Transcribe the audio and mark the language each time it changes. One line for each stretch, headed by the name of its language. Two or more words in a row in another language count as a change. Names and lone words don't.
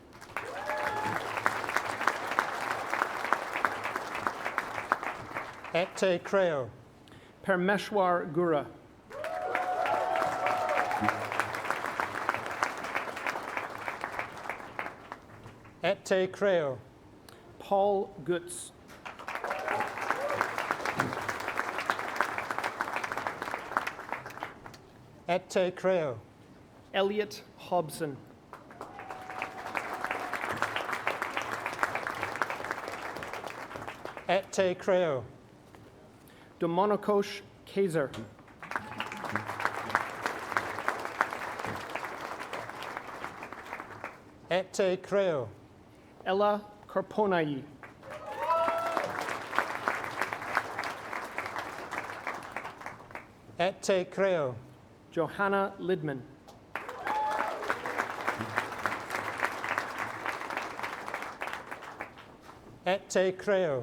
Latin: Et te creo. Permeshwar Gura. Et te creo. Paul Gutz. Et te creo. Elliot Hobson. Et te creo. Domonokosh Kaiser. Et te creo. Ella Karponai. Et te creo. Johanna Lidman. Et te creo.